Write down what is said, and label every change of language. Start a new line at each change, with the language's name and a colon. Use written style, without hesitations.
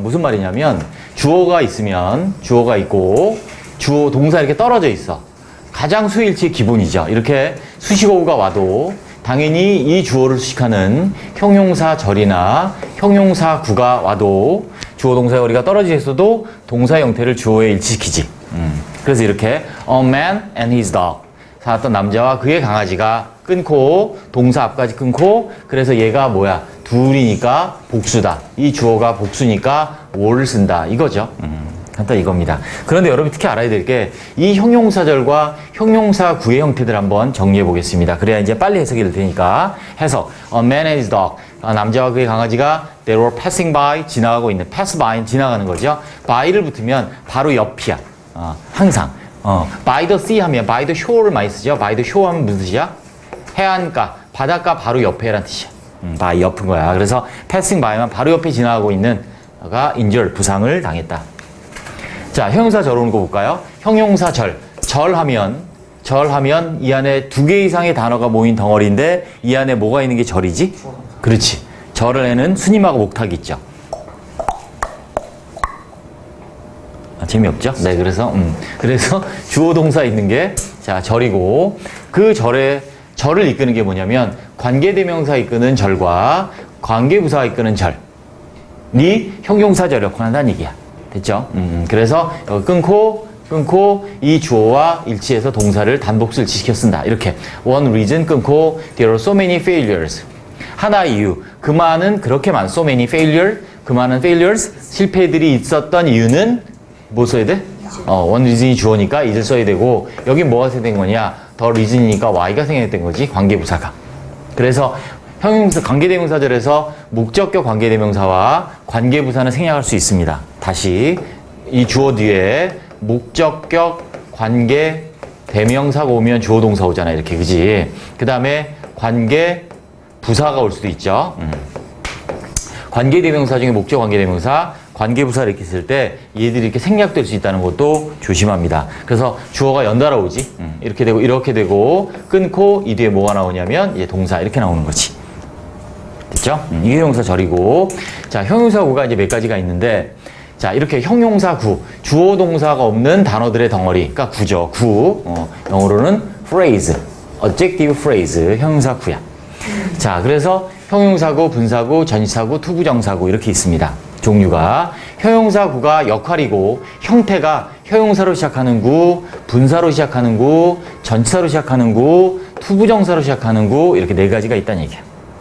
Korean: 무슨 말이냐면 주어가 있으면 주어가 있고 주어 동사 이렇게 떨어져 있어. 가장 수일치의 기본이죠. 이렇게 수식어구가 와도 당연히 이 주어를 수식하는 형용사 절이나 형용사 구가 와도 주어 동사 거리가 떨어져 있어도 동사 형태를 주어에 일치시키지.
English: 그래서 이렇게 a man and his dog.
Korean: 살았던 남자와 그의 강아지가 끊고 동사 앞까지 끊고 그래서 얘가 뭐야? 둘이니까 복수다. 이 주어가 복수니까 were 쓴다. 이거죠. 간단 이겁니다. 그런데 여러분이 특히 알아야 될 게 이 형용사절과 형용사 구의 형태들 한번 정리해 보겠습니다. 그래야 이제 빨리 해석이 될 테니까.
English: 해석. A man and his dog.
Korean: 남자와 그의 강아지가
English: they were passing by.
Korean: 지나가고 있는. pass by. 지나가는 거죠. by를 붙으면 바로 옆이야. 항상. by the sea 하면 by the shore를 많이 쓰죠. by the shore 하면 무슨 뜻이야? 해안가, 바닷가 바로 옆에란 뜻이야. by 옆인 거야. 그래서 passing by만 바로 옆에 지나가고 있는 가 injured, 부상을 당했다. 자, 형용사 절 오는 거 볼까요? 형용사 절. 절하면 이 안에 2개 이상의 단어가 모인 덩어리인데 이 안에 뭐가 있는 게 절이지? 그렇지. 절에는 순임하고 목탁이 있죠. 재미없죠? 네, 그래서 주어 동사 있는 게, 자, 절이고, 그 절을 이끄는 게 뭐냐면, 관계대명사 이끄는 절과 관계부사가 이끄는 절이 형용사절 역할을 한다는 얘기야. 됐죠? 그래서 끊고 이 주어와 일치해서 동사를 단복수 일치시켜 쓴다. 이렇게.
English: One reason 끊고, there are so many failures.
Korean: 하나의 이유. 그 많은, 그렇게 많은, so many failure, 그 많은 failures, 실패들이 있었던 이유는 뭐 써야 돼? one reason이 주어니까 is를 써야 되고, 여기 뭐가 생긴 거냐? the reason이니까 y가 생략된 거지, 관계부사가. 그래서 형용사, 관계대명사절에서 목적격 관계대명사와 관계부사는 생략할 수 있습니다. 다시, 이 주어 뒤에 목적격 관계대명사가 오면 주어 동사 오잖아, 이렇게, 그지? 그 다음에 관계부사가 올 수도 있죠. 관계대명사 중에 목적 관계대명사, 관계부사를 이렇게 쓸 때 얘들이 이렇게 생략될 수 있다는 것도 조심합니다. 그래서 주어가 연달아 오지. 이렇게 되고 끊고 이 뒤에 뭐가 나오냐면 이제 동사 이렇게 나오는 거지. 됐죠? 이게 형용사절이고, 자, 형용사구가 이제 몇 가지가 있는데, 자, 이렇게 형용사구, 주어 동사가 없는 단어들의 덩어리가 구죠.
English: 영어로는 phrase, adjective phrase, 형용사구야.
Korean: 자, 그래서 형용사구, 분사구, 전치사구, 투부정사구 이렇게 있습니다. 종류가. 형용사구가 역할이고 형태가 형용사로 시작하는 구, 분사로 시작하는 구, 전치사로 시작하는 구, 투부정사로 시작하는 구 이렇게 4가지가 있다는 얘기야.